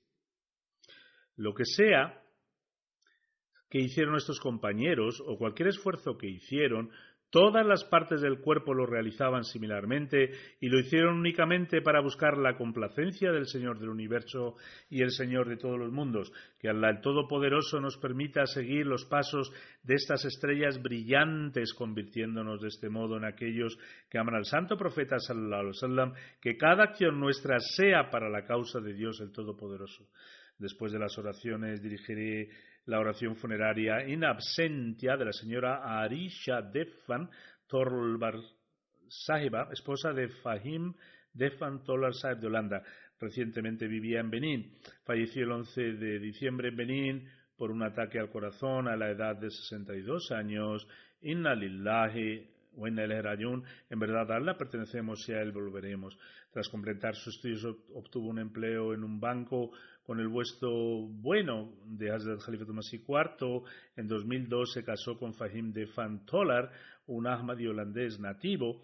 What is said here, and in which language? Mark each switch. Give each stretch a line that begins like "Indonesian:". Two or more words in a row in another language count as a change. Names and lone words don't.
Spanish: Lo que sea que hicieron estos compañeros, o cualquier esfuerzo que hicieron, todas las partes del cuerpo lo realizaban similarmente, y lo hicieron únicamente para buscar la complacencia del Señor del universo y el Señor de todos los mundos. Que Allah el Todopoderoso nos permita seguir los pasos de estas estrellas brillantes, convirtiéndonos de este modo en aquellos que aman al santo profeta
Arabic: صلى الله عليه وسلم.
Spanish: Que cada acción nuestra sea para la causa de Dios el Todopoderoso. Después de las oraciones dirigiré la oración funeraria
Latin: in absentia
Spanish: de la señora Arisha Defan Torlbar Sahiba, esposa de Fahim Defan Torlbar Sahib de Holanda. Recientemente vivía en Benín. Falleció el 11 de diciembre en Benín por un ataque al corazón a la edad de 62 años.
Arabic: إنا لله
Spanish: en verdad a Allah pertenecemos y a él volveremos. Tras completar sus estudios obtuvo un empleo en un banco con el puesto bueno de Hazrat Khalifatul Masih IV. En 2002 se casó con Fahim de Van Tolar, un Ahmadi holandés nativo.